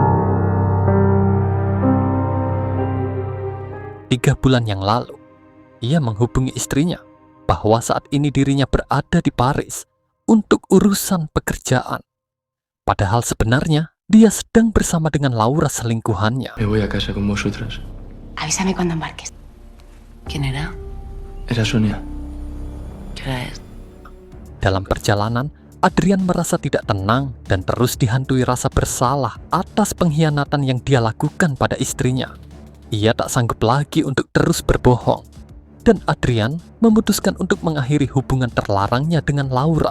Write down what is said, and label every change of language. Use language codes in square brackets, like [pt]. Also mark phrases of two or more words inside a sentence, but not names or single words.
[id] 3 bulan yang lalu, ia menghubungi istrinya bahwa saat ini dirinya berada di Paris untuk urusan pekerjaan. Padahal sebenarnya dia sedang bersama dengan Laura selingkuhannya. [es] Me voy a casa con vosotras. Avísame cuando embarques. ¿Quién era? Era Sonia. ¿Qué hora es? [id] Dalam perjalanan, Adrian merasa tidak tenang dan terus dihantui rasa bersalah atas pengkhianatan yang dia lakukan pada istrinya. Ia tak sanggup lagi untuk terus berbohong. Dan Adrian memutuskan untuk mengakhiri hubungan terlarangnya dengan Laura.